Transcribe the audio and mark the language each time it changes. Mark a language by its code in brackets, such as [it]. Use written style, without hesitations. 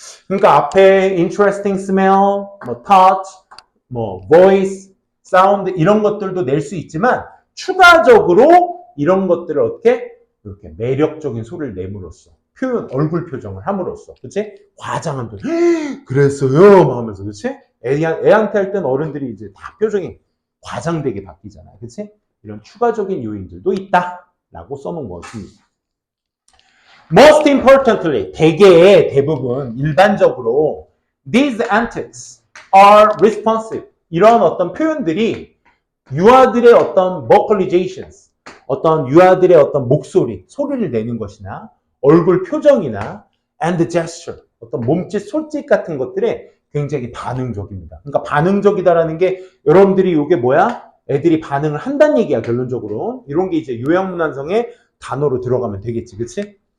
[ko] 그러니까 앞에 interesting smell, 뭐 touch, 뭐 voice, sound 이런 것들도 낼 수 있지만 추가적으로 이런 것들을 어떻게 이렇게 매력적인 소리를 내므로써 표현, 얼굴 표정을 함으로써, 그치? 과장한 표정. 그랬어요, 막 하면서, 그치? 애한테 할 땐 어른들이 이제 다 표정이 과장되게 바뀌잖아, 그치? 이런 추가적인 요인들도 있다라고 써놓은 것입니다. [en] Most importantly, [ko] 대부분, 일반적으로 [en] these antics are responsive. [ko] 이런 어떤 표현들이 유아들의 어떤 vocalizations, 어떤 유아들의 어떤 목소리, 소리를 내는 것이나 얼굴 표정이나 [en] and gesture, [ko] 어떤 몸짓, 손짓 같은 것들에 굉장히 반응적입니다. 그러니까 반응적이다라는 게 여러분들이 이게 뭐야? 애들이 반응을 한다는 얘기야, 결론적으로. 이런 게 이제 요양문안성의 단어로 들어가면 되겠지, 그치?